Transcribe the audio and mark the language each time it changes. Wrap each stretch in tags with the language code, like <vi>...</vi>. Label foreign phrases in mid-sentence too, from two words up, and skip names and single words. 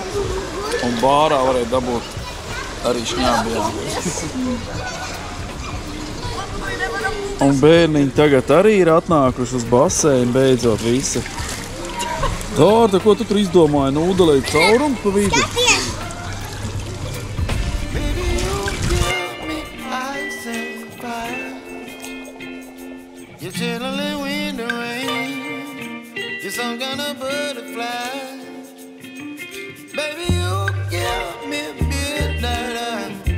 <lv>Un bārā varēja dabūt arī šņābu, jā. Un bērniņi tagad arī ir atnākuši uz baseinu, beidzot visi. Dārta, ko tu tur izdomāji? Nūdelēt caurumu pa vidu?</lv> <en>You're chilling in the rain. You're some kind of butterfly. Baby, you give me midnight.</en>